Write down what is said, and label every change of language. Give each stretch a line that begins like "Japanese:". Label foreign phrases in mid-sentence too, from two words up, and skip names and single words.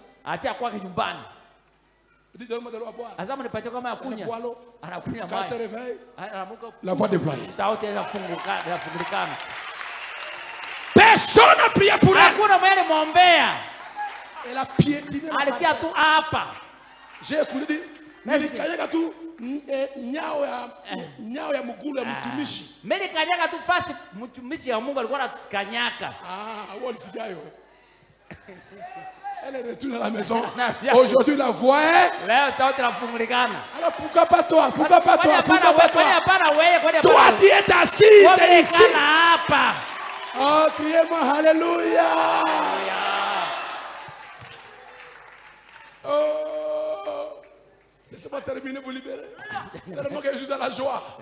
French: Elle dit donne-moi de l'eau à boire. Elle boit l'eau. Quand elle se réveille, la voix déployée. Personne n'a prié pour elle. Elle a piétiné la parcelle. J'ai écouté.
Swahili: Nilikanyaga tu nyao ya mugulu ya mtumishi. Nilikanyaga tu fasi mtumishi ya Mungu alikuwa anakanyaka. Walisikia hiyo.
French: Elle est retournée à la maison. Aujourd'hui la voix est.
Swahili: Leo sauti inafungulikana.
French: Alors pourquoi pas toi? Pourquoi pas toi? Pourquoi pas toi? Toi qui es assise ici. Oh, criez-moi alléluia. Oh. Laissez-moi terminer pour libérer. C'est le moment que je suis dans la joie.